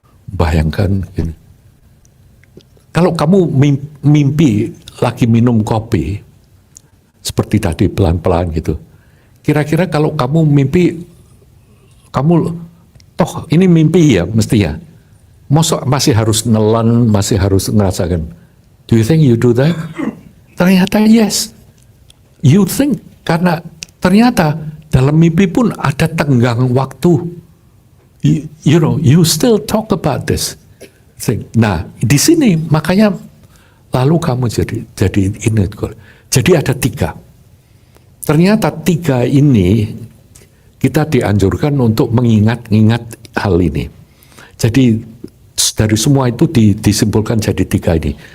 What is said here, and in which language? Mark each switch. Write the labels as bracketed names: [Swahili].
[Indonesian] Bayangkan ini. Kalau kamu mimpi lagi minum kopi, seperti tadi pelan-pelan gitu, kira-kira kalau kamu mimpi, kamu toh ini mimpi ya mestinya, masih harus nelan, masih harus ngerasakan. [English] Do you think you do that? [Indonesian] Ternyata yes. [English] You think, [Indonesian] karena ternyata dalam mimpi pun ada tenggang waktu. [English] You know, you still talk about this thing. [Indonesian] Nah, di sini makanya lalu kamu jadi ini. Jadi ada tiga. Ternyata tiga ini kita dianjurkan untuk mengingat-ingat hal ini. Jadi dari semua itu disimpulkan jadi tiga ini.